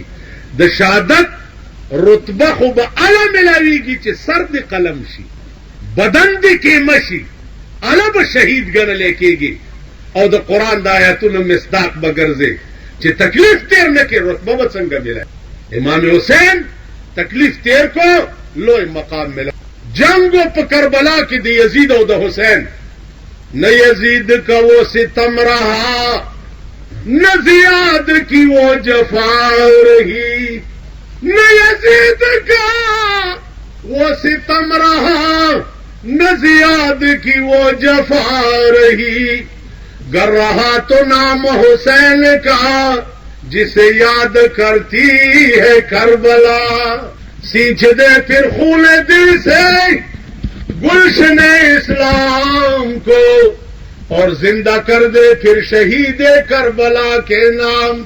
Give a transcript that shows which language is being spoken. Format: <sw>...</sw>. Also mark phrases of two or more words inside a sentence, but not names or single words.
<ps>د شهادت رتبه خو به اله ملاویږي چې سر دې قلم شي، بدن دې کیمه شي، اله به شهید ګڼلی کېږي او د قرآن د آیاتونو مصداق به ګرځې چې تکلیف تیر نه کړي رتبه به څنګه ملاوي. امام حسین تکلیف تیر کو لوی مقام ملا. جنگو په کربلا کې د یزید او د حسین،</ps> <ur>نہ یزید کا وہ ستم رہا نہ زیاد کی وہ جفا رہی، نہ یزید کا وہ ستم رہا نہ زیاد کی وہ جفا رہی، گر رہا تو نام حسین کا جسے یاد کرتی ہے کربلا، سینچ دے پھر خون دل سے گلشن اسلام کو اور زندہ کر دے پھر شہید کربلا کے نام.</ur>